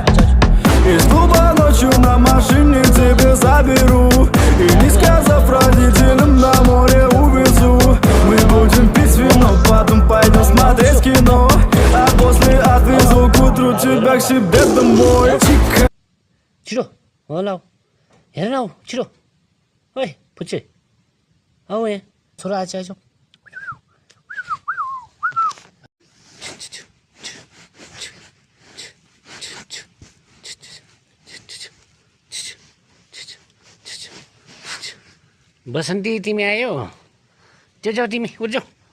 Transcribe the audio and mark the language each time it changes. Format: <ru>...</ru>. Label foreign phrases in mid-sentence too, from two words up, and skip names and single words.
<ru>Из клуба ночью на машине тебе заберу. И не сказав родителям, на море увезу. Мы будем пить вино, потом пойдем смотреть кино. А после отвезу к утру тебя к себе домой.</ru> <ne>छिटो हो ल हेर न हौ छिटो ओइ पुच्चे आऊ यहाँ छोरा आएछ आएछ बसन्ती तिमी आयो जाऊ जाऊ तिमी उठ जाऊ</ne>